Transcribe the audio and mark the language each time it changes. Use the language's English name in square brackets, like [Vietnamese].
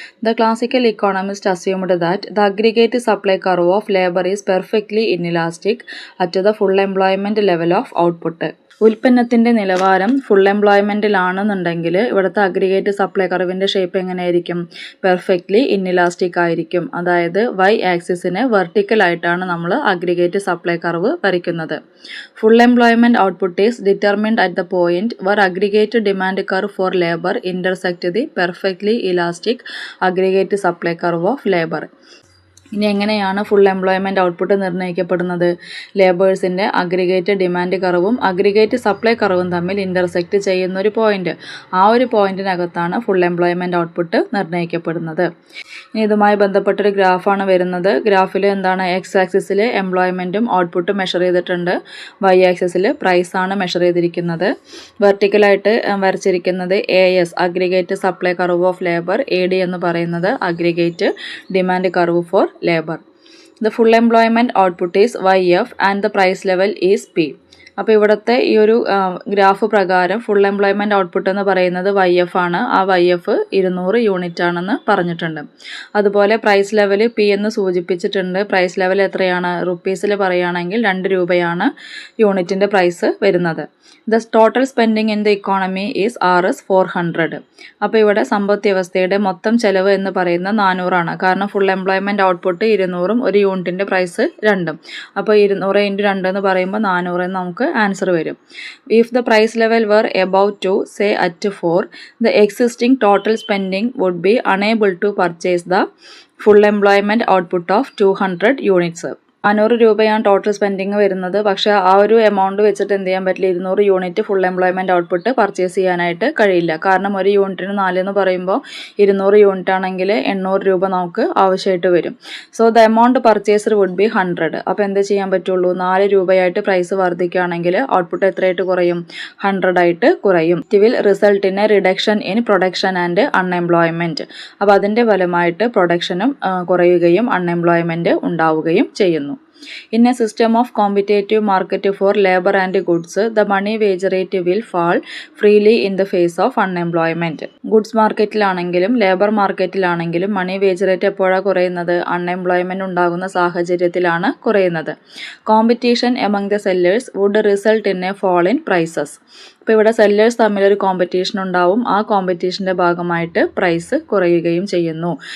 [English] The classical economist assumed that the aggregate supply curve of labour is perfectly inelastic at the full employment level of output. [Malayalam] ഉൽപ്പന്നത്തിൻ്റെ നിലവാരം full എംപ്ലോയ്മെൻറ്റിലാണെന്നുണ്ടെങ്കിൽ ഇവിടുത്തെ aggregate supply കർവിൻ്റെ shape എങ്ങനെയായിരിക്കും? Perfectly inelastic ആയിരിക്കും. അതായത് Y ആക്സിസിന് വെർട്ടിക്കലായിട്ടാണ് നമ്മൾ aggregate supply curve വരയ്ക്കുന്നത്. [English] Full employment output is determined at the point where aggregate demand curve for labor intersect the perfectly elastic aggregate supply curve of labor. [Malayalam] ഇനി എങ്ങനെയാണ് full employment output നിർണ്ണയിക്കപ്പെടുന്നത്? ലേബേഴ്സിൻ്റെ aggregate demand കർവും aggregate supply കർവും തമ്മിൽ intersect ചെയ്യുന്ന ഒരു point. ആ ഒരു പോയിന്റിനകത്താണ് full employment output നിർണ്ണയിക്കപ്പെടുന്നത്. ഇനി ഇതുമായി ബന്ധപ്പെട്ടൊരു ഗ്രാഫാണ് വരുന്നത്. ഗ്രാഫിൽ എന്താണ്? എക്സ് ആക്സിസിൽ എംപ്ലോയ്മെൻറ്റും ഔട്ട്പുട്ടും മെഷർ ചെയ്തിട്ടുണ്ട്. വൈ ആക്സിസിൽ പ്രൈസാണ് മെഷർ ചെയ്തിരിക്കുന്നത്. വെർട്ടിക്കലായിട്ട് വരച്ചിരിക്കുന്നത് AS aggregate supply curve of labour, AD എന്ന് പറയുന്നത് aggregate demand curve four labor. [English] The full employment output is YF and the price level is P. [Malayalam] അപ്പോൾ ഇവിടുത്തെ ഈ ഒരു ഗ്രാഫ് പ്രകാരം ഫുൾ എംപ്ലോയ്മെൻറ്റ് ഔട്ട്പുട്ട് എന്ന് പറയുന്നത് YF ആണ്. ആ YF 200 യൂണിറ്റ് ആണെന്ന് പറഞ്ഞിട്ടുണ്ട്. അതുപോലെ പ്രൈസ് ലെവൽ P എന്ന് സൂചിപ്പിച്ചിട്ടുണ്ട്. പ്രൈസ് ലെവൽ എത്രയാണ്? റുപ്പീസിൽ പറയുകയാണെങ്കിൽ 2 രൂപയാണ് യൂണിറ്റിൻ്റെ പ്രൈസ് വരുന്നത്. [English] The total spending in the economy is RS 400. [Malayalam] അപ്പോൾ ഇവിടെ സമ്പദ് വ്യവസ്ഥയുടെ മൊത്തം ചെലവ് എന്ന് പറയുന്നത് 400 ആണ്. കാരണം ഫുൾ എംപ്ലോയ്മെൻറ്റ് ഔട്ട്പുട്ട് 200ഉം ഒരു യൂണിറ്റിൻ്റെ പ്രൈസ് 2ഉം. അപ്പോൾ 200 × 2 എന്ന് പറയുമ്പോൾ 400 എന്ന് നമുക്ക് ആൻസർ വരും. [English] If the price level were above 2, say at 4, the existing total spending would be unable to purchase the full employment output of 200 units. [Malayalam] 500 രൂപയാണ് ടോട്ടൽ സ്പെൻഡിങ് വരുന്നത്. പക്ഷേ ആ ഒരു എമൗണ്ട് വെച്ചിട്ട് എന്ത് ചെയ്യാൻ പറ്റില്ല? 200 unit full employment output purchase ചെയ്യാനായിട്ട് കഴിയില്ല. കാരണം ഒരു യൂണിറ്റിന് 4 എന്ന് പറയുമ്പോൾ 200 യൂണിറ്റ് ആണെങ്കിൽ 800 രൂപ നമുക്ക് ആവശ്യമായിട്ട് വരും. [English] So the amount purchased would be 100. [Malayalam] അപ്പോൾ എന്ത് ചെയ്യാൻ പറ്റുള്ളൂ? 4 രൂപയായിട്ട് പ്രൈസ് വർദ്ധിക്കുകയാണെങ്കിൽ ഔട്ട്പുട്ട് എത്രയായിട്ട് കുറയും? 100 ആയിട്ട് കുറയും. [English] It will result in a reduction in production and unemployment. [Malayalam] അപ്പോൾ അതിൻ്റെ ഫലമായിട്ട് പ്രൊഡക്ഷനും കുറയുകയും അൺഎംപ്ലോയ്മെൻറ്റ് ഉണ്ടാവുകയും ചെയ്യുന്നു. [English] In a system of competitive market for labor and goods, the money wage rate will fall freely in the face of unemployment. [Malayalam] Goods മാർക്കറ്റിലാണെങ്കിലും labour മാർക്കറ്റിലാണെങ്കിലും money wage rate എപ്പോഴാണ് കുറയുന്നത്? Unemployment ഉണ്ടാകുന്ന സാഹചര്യത്തിലാണ് കുറയുന്നത്. [English] Competition among the sellers would result in a fall in prices. [Malayalam] അപ്പോൾ ഇവിടെ sellers തമ്മിലൊരു competition ഉണ്ടാവും. ആ കോമ്പറ്റീഷൻ്റെ ഭാഗമായിട്ട് പ്രൈസ് കുറയുകയും ചെയ്യുന്നു.